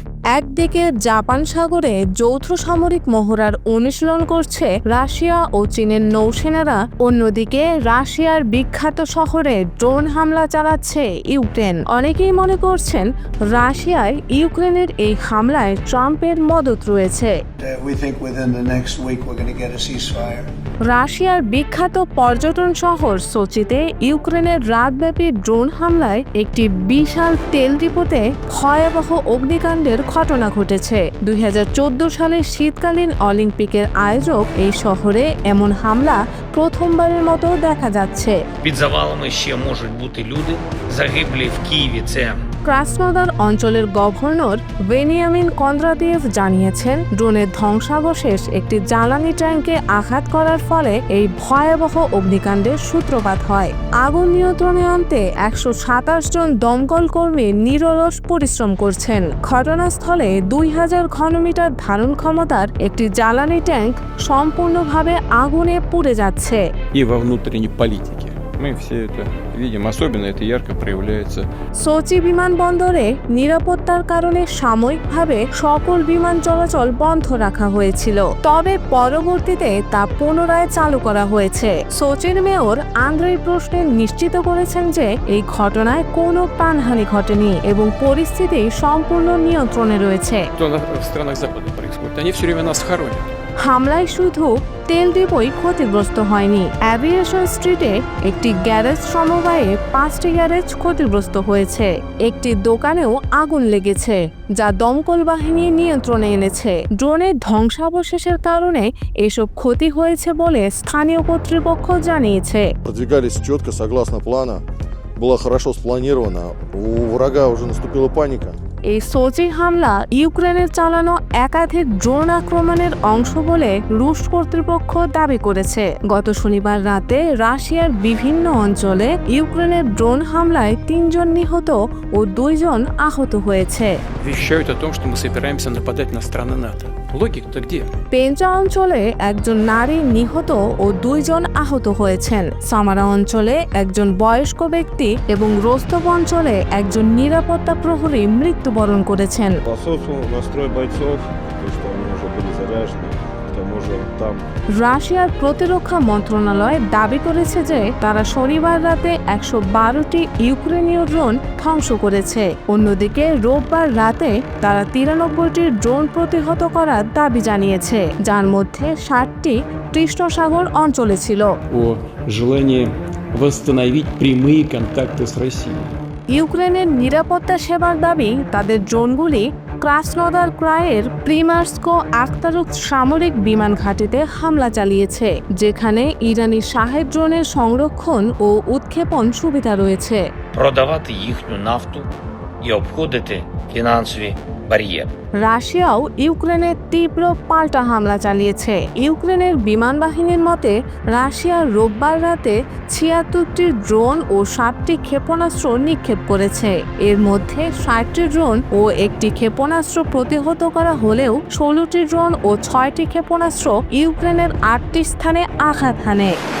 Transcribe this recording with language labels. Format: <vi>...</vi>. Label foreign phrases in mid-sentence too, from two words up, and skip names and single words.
<bn>একদিকে জাপান সাগরে যৌথ সামরিক মহড়ার অনুশীলন করছে রাশিয়া ও চীনের নৌসেনারা, অন্যদিকে রাশিয়ার বিখ্যাত শহরে ড্রোন হামলা চালাচ্ছে ইউক্রেন। অনেকেই মনে করছেন রাশিয়ায় ইউক্রেনের এই হামলায় ট্রাম্পের মদত রয়েছে।</bn> <en>We think within the next week we're going to get a ceasefire.</en> <bn>রাশিয়ার বিখ্যাত পর্যটন শহর সোচিতে ইউক্রেনের রাতব্যাপী ড্রোন হামলায় একটি বিশাল তেল ডিপোতে ভয়াবহ অগ্নিকাণ্ডের ঘটনা ঘটেছে। 2014 সালের শীতকালীন অলিম্পিকের আয়োজক এই শহরে এমন হামলা প্রথমবারের মতো দেখা যাচ্ছে।</bn> <uk>Під завалами ще можуть бути люди. Загиблі в Києві – це</uk> <bn>ক্রাসনোদার অঞ্চলের গভর্নর বেনিয়ামিন কন্দ্রাতিয়েভ জানিয়েছেন, ড্রোনের ধ্বংসাবশেষ একটি জ্বালানি ট্যাঙ্কে আঘাত করার ফলে এই ভয়াবহ অগ্নিকাণ্ডের সূত্রপাত হয়। আগুন নিয়ন্ত্রণে আনতে 127 জন দমকল কর্মী নিরলস পরিশ্রম করছেন। ঘটনাস্থলে 2000 ঘনমিটার ধারণ ক্ষমতার একটি জ্বালানি ট্যাঙ্ক সম্পূর্ণভাবে আগুনে পুড়ে যাচ্ছে।</bn> <ru>И во внутренней политике. Мы все это видим, особенно это ярко проявляется.</ru> <bn>সোচি বিমানবন্দরে নিরাপত্তার কারণে সাময়িকভাবে সকল বিমান চলাচল বন্ধ রাখা হয়েছিল, তবে পরবর্তীতে তা পুনরায় চালু করা হয়েছে। সোচির মেয়র আন্দ্রেই প্রশ্নে নিশ্চিত করেছেন যে এই ঘটনায় কোনো প্রাণহানি ঘটেনি এবং পরিস্থিতি সম্পূর্ণ নিয়ন্ত্রণে রয়েছে।</bn> <ru>Что в странах Запада происходит? Они все время нас хоронят.</ru> <bn>হামলায় শুধু তেল ডিপোই ক্ষতিগ্রস্ত হয়নি। অ্যাভিয়েশন স্ট্রিটে একটি গ্যারেজ সমবায়ে 5টি গ্যারেজ ক্ষতিগ্রস্ত হয়েছে। একটি দোকানেও আগুন লেগেছে, যা দমকল বাহিনী নিয়ন্ত্রণে এনেছে। ড্রোনের ধ্বংসাবশেষের কারণে এসব ক্ষতি হয়েছে বলে স্থানীয় কর্তৃপক্ষ জানিয়েছে।</bn> <ru>Продвигались четко, согласно плана. Было хорошо спланировано. У врага уже наступила паника.</ru> <bn>এই সোচি হামলা ইউক্রেনের চালানো একাধিক ড্রোন আক্রমণের অংশ বলে রুশ কর্তৃপক্ষ দাবি করেছে। গত শনিবার রাতে রাশিয়ার বিভিন্ন অঞ্চলে ইউক্রেনের ড্রোন হামলায় 3 জন নিহত ও 2 জন আহত হয়েছে।</bn> <ru>Вещают о том, что мы собираемся нападать на страны НАТО. Логика-то где?</ru> <bn>পেঞ্চা অঞ্চলে একজন নারী নিহত ও 2 জন আহত হয়েছেন। সামারা অঞ্চলে একজন বয়স্ক ব্যক্তি এবং রোস্তভ অঞ্চলে একজন নিরাপত্তা প্রহরী মৃত্যুবরণ করেছেন।</bn> <ru>По соцу настрой бойцов, то есть они уже были заряжены, к тому же там</ru> <bn>রাশিয়ার প্রতিরক্ষা মন্ত্রণালয় দাবি করেছে যে তারা শনিবার রাতে 112টি ইউক্রেনীয় ড্রোন ধ্বংস করেছে। অন্যদিকে রোববার রাতে তারা 93টি ড্রোন প্রতিহত করার দাবি জানিয়েছে, যার মধ্যে 60টি কৃষ্ণসাগর অঞ্চলে ছিল।</bn> <ru>О желании восстановить прямые контакты с Россией.</ru> <bn>ইউক্রেনের নিরাপত্তা সেবার দাবি, তাদের ড্রোনগুলি ক্রাসনোদার ক্রায়ের প্রিমার্সকো আখতারুক সামরিক বিমান ঘাঁটিতে হামলা চালিয়েছে, যেখানে ইরানি শাহেদ ড্রোনের সংরক্ষণ ও উৎক্ষেপণ সুবিধা রয়েছে।</bn> <uk>продавати їхню нафту і обходити фінансові бар'єри.</uk> <bn>রাশিয়াও ইউক্রেনের তীব্র পাল্টা হামলা চালিয়েছে। ইউক্রেনের বিমান বাহিনীর মতে রাশিয়া রোববার রাতে 76টি ড্রোন ও 7টি ক্ষেপণাস্ত্র নিক্ষেপ করেছে। এর মধ্যে 60টি ড্রোন ও একটি ক্ষেপণাস্ত্র প্রতিহত করা হলেও 16টি ড্রোন ও 6টি ক্ষেপণাস্ত্র ইউক্রেনের 8টি স্থানে আঘাত হানে।</bn>